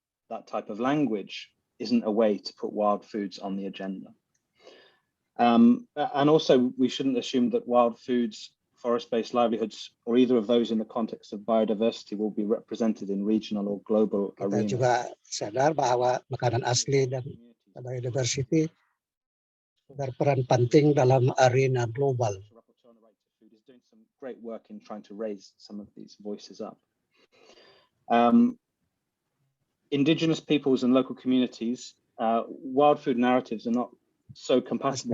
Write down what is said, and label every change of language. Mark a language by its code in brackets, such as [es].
[en] That type of language isn't a way to put wild foods on the agenda. And also, we shouldn't assume that wild foods, forest-based livelihoods, or either of those in the context of biodiversity will be represented in regional or global arenas. [id] Kita juga sadar bahwa makanan asli dan biodiversity berperan penting dalam arena global. [en] Doing some great work in trying to raise some of these voices up. Indigenous peoples and local communities, wild food narratives are not so compatible.